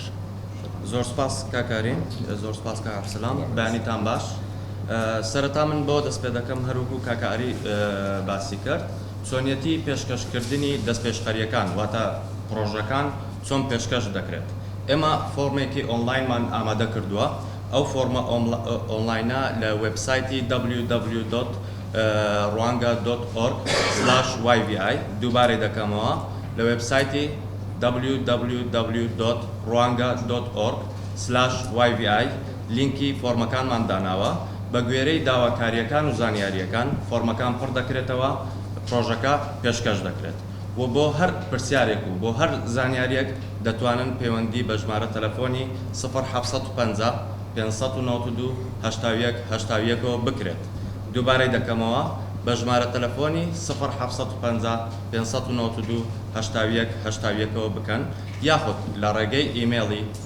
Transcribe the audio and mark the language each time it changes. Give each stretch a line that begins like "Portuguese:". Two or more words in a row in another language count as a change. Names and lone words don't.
Central Kurdish: زۆر سپاس کاکارین زۆر سپاس کاک عەبدوسەلام بەیانیتان باش سەرەتا من بۆ دەست پێ دەکەم هەروەکو کاکاری باسی کرد چۆنیەتی پێشکەشکردنی دەستپێشخەریەکان واتە پرۆژەکان چۆن پێشکەش دەکرێت ئێمە فۆرمێکی ئۆنلاینمان ئامادە کردووە ئەو فۆرمە ئۆنلاینە لە وێبسایتی www.rwanga.org/yvi دووبارەی دەکەمەوە لە وێبسایتی www.rwanga.org/yvi لینکی فۆرمەکانمان داناوە بە گوێرەی داواکاریەکان و زانیاریەکان فۆرمەکان پڕ دەکرێتەوە پرۆژەکە پێشکەش دەکرێت و بۆ هەر پرسیارێک و بۆ هەر زانیاریەک دەتوانن پەیوەندی بە ژمارە تەلەفۆنی 0750 592 81 بکرێت دووبارەی دەکەمەوە بە ژمارە تەلەفۆنی 0750 592 81 بکەن یاخود لە ڕێگەی ئیمێڵی